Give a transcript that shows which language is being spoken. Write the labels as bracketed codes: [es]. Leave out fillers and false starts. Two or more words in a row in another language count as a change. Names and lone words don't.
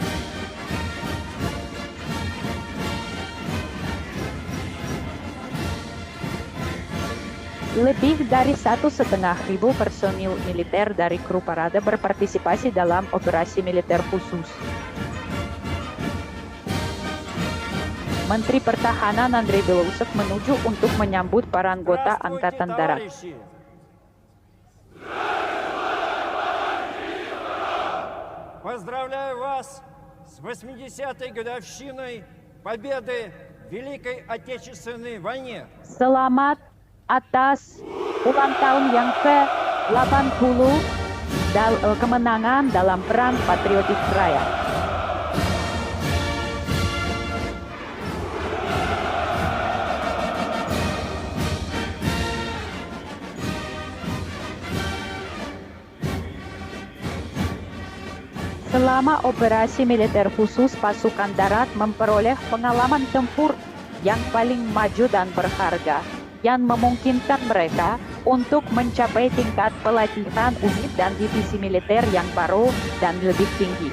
[id] Lebih dari 1.500 personil militer dari kru parade berpartisipasi dalam operasi militer khusus. Menteri Pertahanan Andrei Belousov menuju untuk menyambut para anggota Angkatan Darat. [ru] Поздравляю вас с 80-й годовщиной победы в Великой Отечественной войне. [id] Selamat atas ulang tahun yang ke-80 kemenangan dalam Perang Patriotik Raya. Selama operasi militer khusus, pasukan darat memperoleh pengalaman tempur yang paling maju dan berharga, yang memungkinkan mereka untuk mencapai tingkat pelatihan unit dan divisi militer yang baru dan lebih tinggi.